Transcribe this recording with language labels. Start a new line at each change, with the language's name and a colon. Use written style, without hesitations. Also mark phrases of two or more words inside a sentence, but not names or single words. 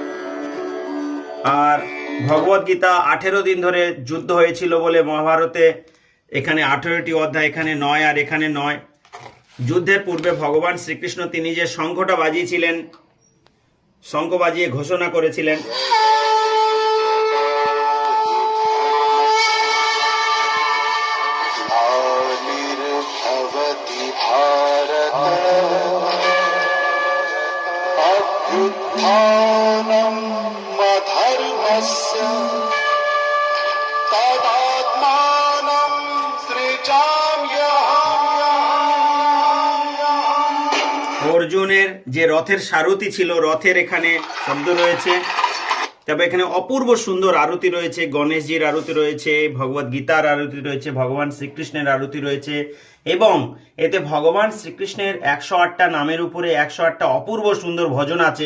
Bangla: আর ভগবদ গীতা 18 দিন ধরে যুদ্ধ হয়েছিল বলে মহাভারতে এখানে 18টি অধ্যায়, এখানে 9 আর এখানে 9। যুদ্ধের পূর্বে ভগবান শ্রীকৃষ্ণ তিনি যে শঙ্খটা বাজিয়েছিলেন, শঙ্খ বাজিয়ে ঘোষণা করেছিলেন,
Sanskrit: भवति भारत अभ्युत्थानम् अधर्मस्य तदात्मानं सृजाम्यहम्।
Bangla: অর্জুনের যে রথের সারথি ছিল, রথের এখানে শব্দ রয়েছে। তবে এখানে অপূর্ব সুন্দর আরতি রয়েছে, গণেশজির আরতি রয়েছে, ভগবদ গীতার আরতি রয়েছে, ভগবান শ্রীকৃষ্ণের আরতি রয়েছে। এবং এতে ভগবান শ্রীকৃষ্ণের 108টা নামের উপরে 108টা অপূর্ব সুন্দর ভজন আছে।